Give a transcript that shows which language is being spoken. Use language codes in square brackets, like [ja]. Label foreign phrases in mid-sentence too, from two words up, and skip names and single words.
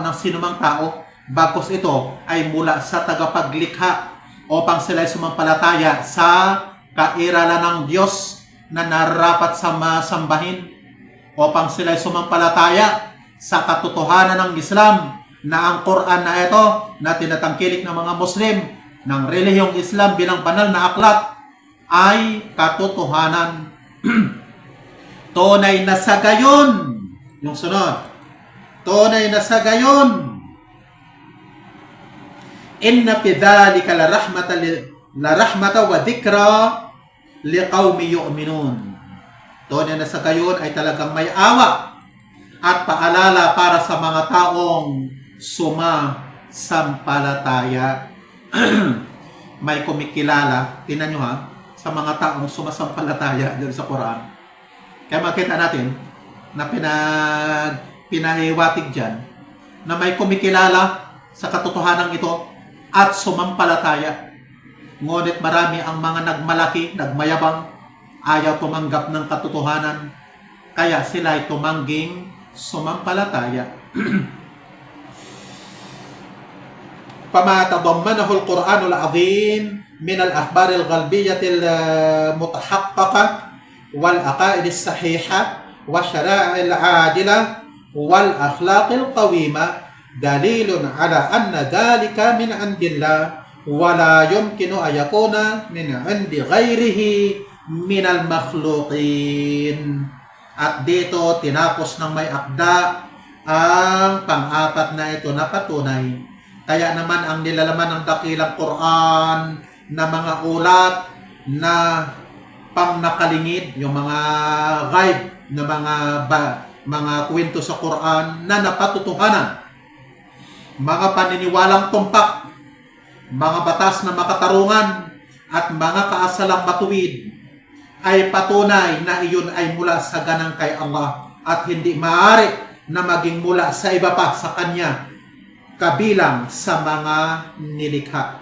[tl] ng sinumang tao, bagkus ito ay mula sa tagapaglikha upang sila ay sumampalataya sa kairalan ng Diyos na narapat sa masambahin, upang sila ay sumampalataya sa katotohanan ng Islam na ang Quran na ito na tinatangkilik ng mga Muslim ng relihiyong Islam bilang banal na aklat ay katotohanan. Tunay na sa gayon, yung sunod, tunay na sa gayon, [ar] إن في ذلك لرحمة وذكرى لقوم يؤمنون. [tl] Tunay na sa gayon ay talagang may awa at paalala para sa mga taong sumasampalataya. May kumikilala, tingnan nyo ha, sa mga taong sumasampalataya dito sa Quran. Kaya makita natin na pinahiwatig dyan na may kumikilala sa katotohanan ito at sumampalataya. Ngunit marami ang mga nagmalaki, nagmayabang, ayaw tumanggap ng katotohanan, kaya sila ay tumangging sumampalataya. [ar] فما تضمنه القرآن العظيم من الأخبار الغلبية المتحققة والعقائد الصحيحة والشرائع العادلة والأخلاق القويمة دليل على أن ذلك من عند الله ولا يمكن أن يكون من عند غيره من المخلوقين. [tl] At dito tinapos ng may akda ang pang-apat na ito na patunay. Kaya naman ang nilalaman ng dakilang Quran na mga ulat na pang nakalingid, yung mga ghaib na mga kwento sa Quran na napatutuhanan, mga paniniwalang tumpak, mga batas na makatarungan at mga kaasalang matuwid ay patunay na iyon ay mula sa ganang kay Allah at hindi maaari na maging mula sa iba pa sa Kanya kabilang sa mga nilikha.